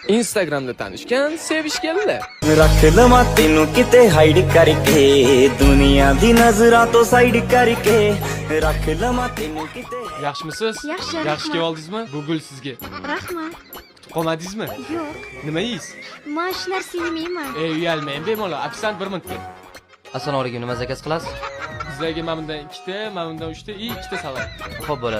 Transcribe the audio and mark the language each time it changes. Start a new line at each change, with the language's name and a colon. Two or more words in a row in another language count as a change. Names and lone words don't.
Uzbek: Instagramda tanishgan, sevishganlar.
Punjabi: ਰੱਖ ਲਵਾਂ ਤੈਨੂੰ ਕਿਤੇ ਹਾਈਡ ਕਰਕੇ ਦੁਨੀਆ ਦੀ ਨਜ਼ਰਾਂ ਤੋਂ ਸਾਈਡ ਕਰਕੇ ਰੱਖ ਲਵਾਂ ਤੈਨੂੰ ਕਿਤੇ
Uzbek: Yaxshimisiz? Yaxshi, Yaxshi rahmat. kelib oldingizmi? Google sizga. Rahmat. Kutib qolmadingizmi? Yo'q. Nima yeysiz? Men hech narsa yemayman. Uyalmang, bemalol. Ofitsiant 1 minutga. Assalomu alaykum, nima zakaz qilasiz? Sizlarga mana bundan 2 ta, mana bundan 3 ta, 2 ta salat. Xo'p bo'ladi.